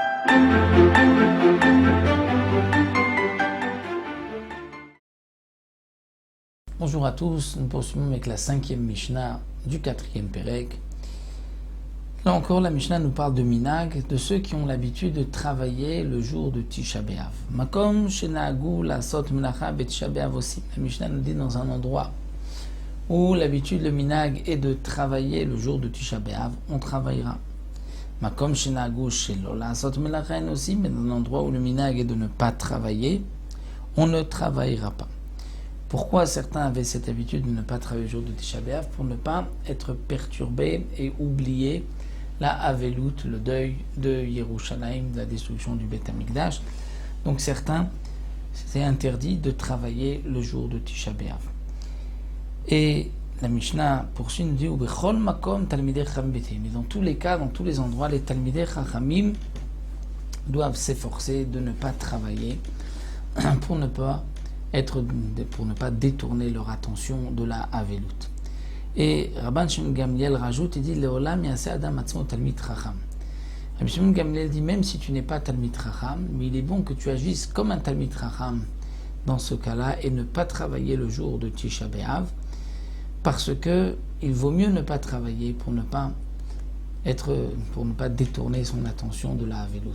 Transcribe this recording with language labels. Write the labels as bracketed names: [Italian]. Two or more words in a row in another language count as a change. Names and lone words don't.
[French] Bonjour à tous, nous poursuivons avec la 5e Mishnah du 4e Pérec. Là encore, la Mishnah nous parle de minag, de ceux qui ont l'habitude de travailler le jour de Tisha B'Av. [Hebrew] מקום שנהגו לעשות מלאכה בתשעה באב aussi. [French] La Mishnah nous dit dans un endroit où l'habitude, le minag, est de travailler le jour de Tisha B'Av, on travaillera. [Hebrew] מקום שנהגו שלא לעשות מלאכה [French] aussi, mais dans un endroit où le minag est de ne pas travailler, on ne travaillera pas. Pourquoi certains avaient cette habitude de ne pas travailler le jour de Tisha B'Av? Pour ne pas être perturbés et oublier la Avelut, le deuil de Yerushalayim, de la destruction du Beth Amikdash. Donc certains, c'est interdit de travailler le jour de Tisha B'Av. Et la Mishnah poursuit, nous dit [Hebrew] ובכל מקום תלמידי חכמים בטלין. [French] Mais dans tous les cas, dans tous les endroits, les [Hebrew] תלמידי חכמים [French] doivent s'efforcer de ne pas travailler pour ne pas détourner leur attention de la Avelut. Et Rabban Shimon Gamliel rajoute, il dit [Hebrew] לעולם יעשה אדם עצמו תלמיד חכם. [French] Rabban Shimon Gamliel dit, même si tu n'es pas [Hebrew] תלמיד חכם, [French] mais il est bon que tu agisses comme un [Hebrew] תלמיד חכם [French] dans ce cas-là et ne pas travailler le jour de Tisha B'Av, parce que il vaut mieux ne pas travailler pour ne pas détourner son attention de la Avelut.